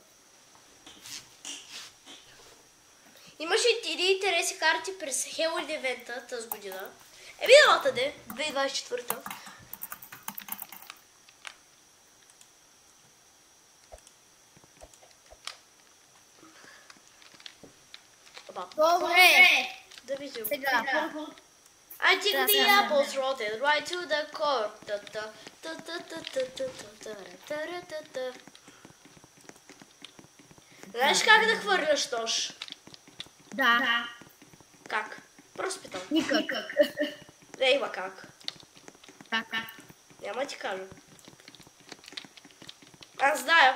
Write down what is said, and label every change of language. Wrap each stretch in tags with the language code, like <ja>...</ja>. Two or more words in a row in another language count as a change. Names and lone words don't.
<bg>Имаше един интересни карти през Halloween евента тази година. Миналата де, 2024. Добре. Да видим. Сега.</bg> <en>I think the apples rotted right to the core.</en> <bg>Знаеш как да хвърляш нож? Да. Как? Просто питам. Никак. Не има как. Как? Няма ти кажа. Аз зная.</bg>